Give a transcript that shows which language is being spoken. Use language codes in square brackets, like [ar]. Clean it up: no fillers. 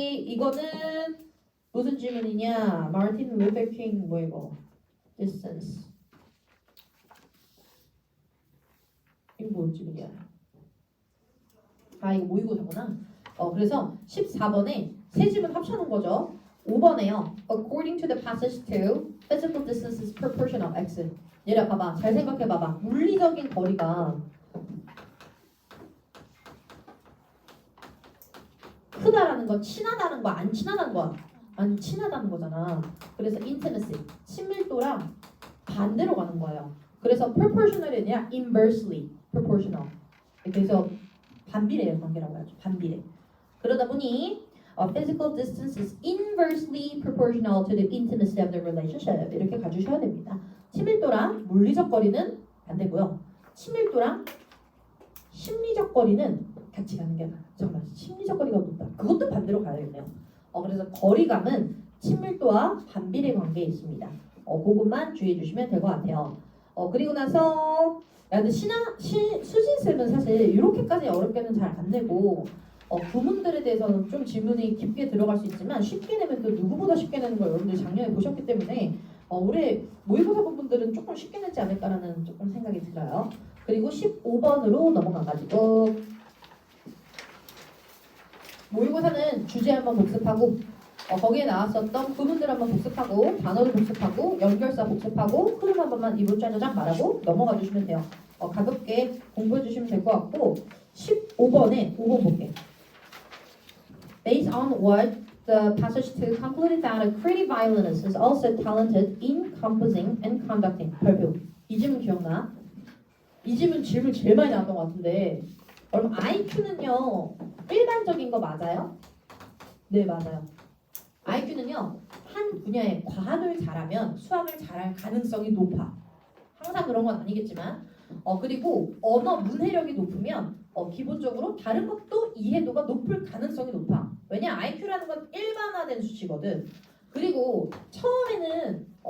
[ko] 이거는 무슨 질문이냐? 마르틴 루터 킹 뭐 이거? distance. 이거 뭔 질문이야? 이거 모의고사구나. 그래서 14번에 세 질문 합쳐놓은 거죠. 5번에요. [en] According to the passage 2, physical distance is proportional x. [ko] 얘라 봐봐. 잘 생각해봐봐. 물리적인 거리가 크다라는 건 친하다는 거, 안 친하다는 거, 안 친하다는 거잖아. 그래서 intimacy, 친밀도랑 반대로 가는 거예요. 그래서 proportional이 아니라 inversely proportional. 그래서 반비례 관계라고 하죠. 반비례. 그러다 보니 [en] physical distance is inversely proportional to the intimacy of the relationship. [ko] 이렇게 가주셔야 됩니다. 친밀도랑 물리적 거리는 반대고요. 친밀도랑 심리적 거리는 같이 가는 게 정말 심리적 거리가 높다. 그것도 반대로 가야겠네요. 그래서 거리감은 친밀도와 반비례 관계에 있습니다. 그것만 주의해 주시면 될 것 같아요. 그리고 나서 근데 수진쌤은 사실 이렇게까지 어렵게는 잘 안 내고 구문들에 대해서는 좀 질문이 깊게 들어갈 수 있지만 쉽게 내면 또 누구보다 쉽게 내는 걸 여러분들이 작년에 보셨기 때문에 올해 모의고사 부분들은 조금 쉽게 내지 않을까라는 조금 생각이 들어요. 그리고 15번으로 넘어가가지고 모의고사는 주제 한번 복습하고 거기에 나왔었던 구문들 한번 복습하고 단어를 복습하고 연결사 복습하고 흐름 한 번만 이번 짜자작 말하고 넘어가 주시면 돼요. 가볍게 공부해 주시면 될 것 같고 15번에 5번 볼게. [en] Based on what the passage 2 concluded that a creative violinist is also talented in composing and conducting. [ko] 발표. 이 질문 기억나? 이 질문 제일 많이 나왔던 것 같은데 여러분 IQ는요 일반적인 거 맞아요? 네 맞아요. IQ는요 한 분야의 과학을 잘하면 수학을 잘할 가능성이 높아. 항상 그런 건 아니겠지만 그리고 언어 문해력이 높으면 기본적으로 다른 것도 이해도가 높을 가능성이 높아. 왜냐 IQ라는 건 일반화된 수치거든. 그리고 처음에는